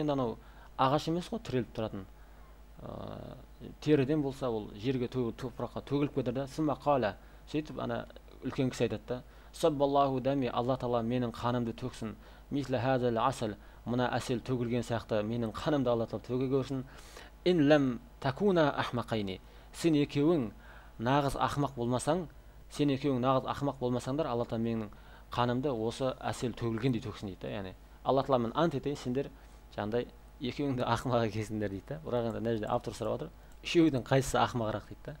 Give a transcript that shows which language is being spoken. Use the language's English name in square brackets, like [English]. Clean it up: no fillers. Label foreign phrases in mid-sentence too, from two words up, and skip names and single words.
[Kazakh] Енді анау ағаш емес қой, тіреліп тұратын теріден болса, ол жерге топыраққа төгіліп кетті да. [Arabic] ثم قال, [Kazakh] сөйтіп ана үлкен кісі айтады да, [Arabic] صب الله دمي, [Kazakh] алла тағала менің қанымды төксін, [Arabic] مثل هذا العسل, [Kazakh] мына әсел төгілген сияқты менің қанымды алла тағала төге көрсін. [Arabic] إن لم تكونا أحمقين, [Kazakh] сен екеуің нағыз ақымақ болмасаңдар, алла тағала менің қанымды осы әсел төгілгендей төксін дейді. Яғни алла тағаламын ант етейін, сендер жаңағыдай екеуіңді ақымақ екенсіңдер дейді. Бірақ енді нәжде автор сұрап отыр, үшеудің қайсысы ақымағырақ дейді да.